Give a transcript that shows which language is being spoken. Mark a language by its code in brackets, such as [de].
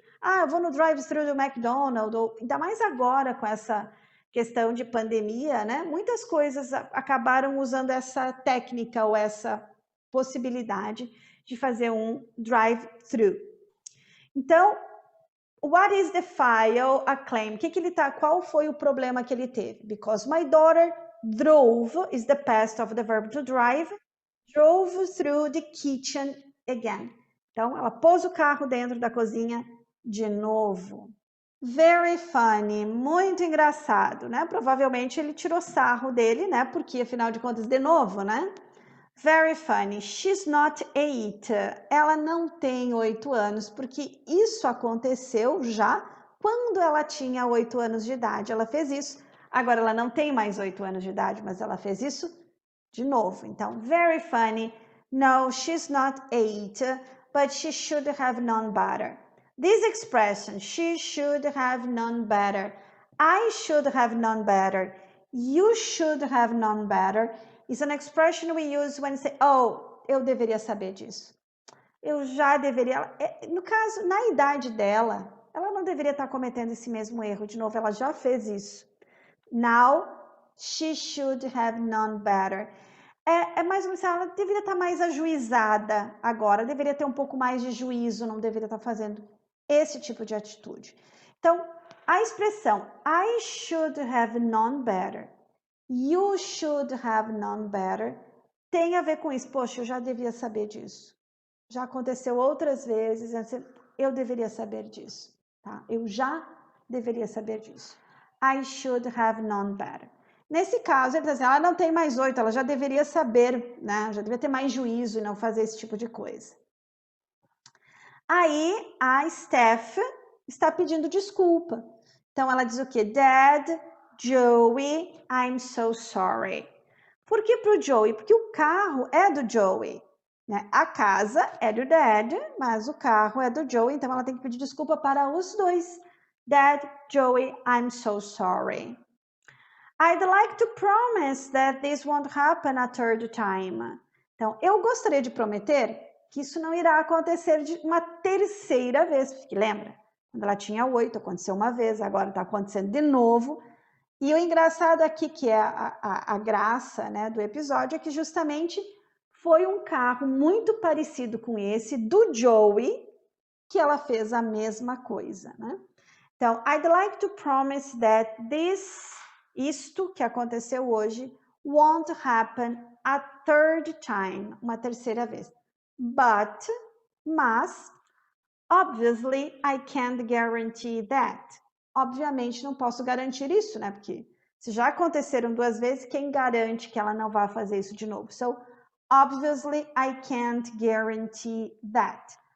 [pt] Ah, eu vou no drive-thru do McDonald's, ainda mais agora com essa questão de pandemia, né? Muitas coisas acabaram usando essa técnica ou essa possibilidade de fazer um drive-thru. Então, [en] What is the file a claim? [pt] Qual foi o problema que ele teve? [en] Because my daughter drove is the past of the verb to drive. Drove through the kitchen again. [pt] Então, ela pôs o carro dentro da cozinha de novo. [en] Very funny, [pt] muito engraçado, né? Provavelmente ele tirou sarro dele, né? Porque, afinal de contas, de novo, né? [en] Very funny. She's not 8. [pt] Ela não tem 8 anos, porque isso aconteceu já quando ela tinha 8 anos de idade. Ela fez isso. Agora ela não tem mais 8 anos de idade, mas ela fez isso de novo. Então, [en] very funny. No, she's not 8, but she should have known better. This expression, she should have known better. I should have known better. You should have known better. Is an expression we use when say, oh, [pt] eu deveria saber disso. Eu já deveria. No caso, na idade dela, ela não deveria estar cometendo esse mesmo erro. De novo, ela já fez isso. Now, she should have known better. É mais ou menos, ela deveria estar mais ajuizada agora, deveria ter um pouco mais de juízo, não deveria estar fazendo esse tipo de atitude. Então, a expressão [en] I should have known better, [pt] you should have known better, tem a ver com isso. Poxa, eu já devia saber disso. Já aconteceu outras vezes, eu deveria saber disso. Tá? Eu já deveria saber disso. [en] I should have known better. [pt] Nesse caso, ele está dizendo, ela não tem mais 8, ela já deveria saber, né? Já deveria ter mais juízo e não fazer esse tipo de coisa. Aí, a Steph está pedindo desculpa. Então, ela diz o quê? Dad, Joey, [en] I'm so sorry. [pt] Por que para o Joey? Porque o carro é do Joey. Né? A casa é do Dad, mas o carro é do Joey, então ela tem que pedir desculpa para os dois. [en] Dad, Joey, I'm so sorry. I'd like to promise that this won't happen a third time. [pt] Então, eu gostaria de prometer que isso não irá acontecer de uma terceira vez. Porque lembra? Quando ela tinha 8, aconteceu uma vez, agora está acontecendo de novo. E o engraçado aqui, que é a graça, né, do episódio, é que justamente foi um carro muito parecido com esse do Joey que ela fez a mesma coisa, né? [en] Então, I'd like to promise that [pt] isto que aconteceu hoje [en] won't happen a third time, [pt] uma terceira vez. [en] Mas, obviously, I can't guarantee that. [pt] Obviamente, não posso garantir isso, né? Porque se já aconteceram 2 vezes, quem garante que ela não vai fazer isso de novo? [en] So, obviously, I can't guarantee that.